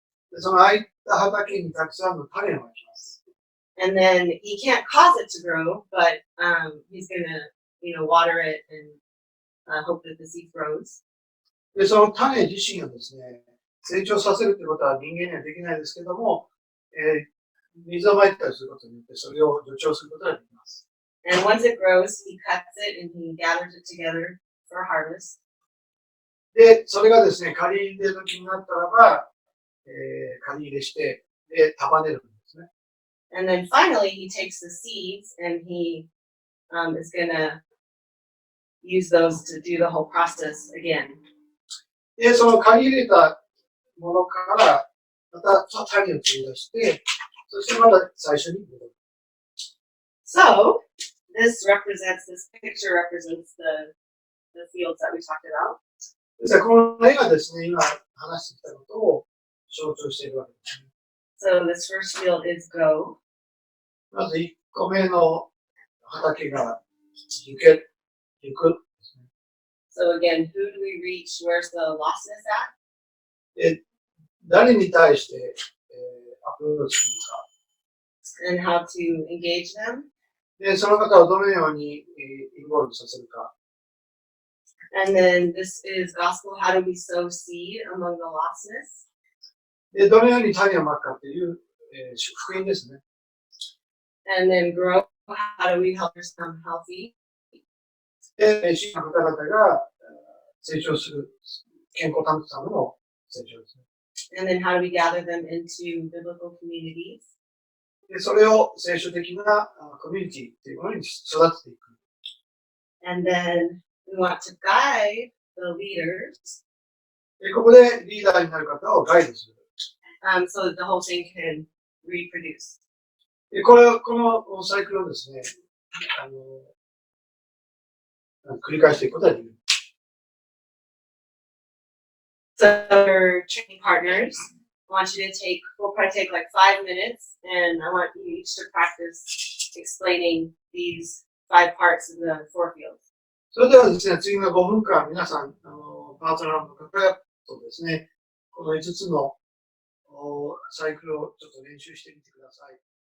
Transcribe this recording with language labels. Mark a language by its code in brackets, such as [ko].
[ja] でその空いた畑にたくさんの種をまきます。 [en] And then he can't cause it to grow, but he's going to, water it and hope that the seed grows. [ja] で、その種自身をですね、成長させるということは人間にはできないですけども、水をまいたりすることによってそれを助長することができます。 [en] And once it grows, he cuts it and he gathers it together for harvest. [ja] で、それがですね、刈り入れ時になったらば、刈り入れして、で、束ねるんですね。 [en] And then finally, he takes the seeds and he is going to use those to do the whole process again. [ja] で、その刈り入れたものから、また種を取り出して、そしてまた最初に戻る。 [en] So, this picture represents the fields that we talked about. [ja] ですからこの絵がですね、今話してきたことを象徴しているわけですね。 [en] So this first field is go. [ja] まず1個目の畑が行くですね。 [en] So again, who do we reach? Where's the lostness at? [ja] で、誰に対して、アプローチする [en] And how to engage them. [ja] か。で、その方をどのように、インボールさせるか。 [en] And then this is gospel. How do we sow seed among the lostness? [ja] で、どのように種をまくかという、福音ですね。 [en] And then grow. How do we help others become healthy? [ja] で、主の方々が成長する、健康を保つための成長ですね。 [en] And then how do we gather them into biblical communities? [ja] で、それを聖書的なコミュニティっていうものに育てていく。 [en] And then we want to guide the leaders [ja] で、ここでリーダーになる方をガイドする。 [en] so that the whole thing can reproduce. [ja] で、このサイクルをですね、繰り返していくことができる。 [en] So your training partners, I want you to we'll probably take like 5 minutes, and I want you each to practice explaining these 5 parts of the 4 fields. [ja] それではですね、次の5分間、皆さん、パートナーの方とですね、この5つのサイクルをちょっと練習してみてください。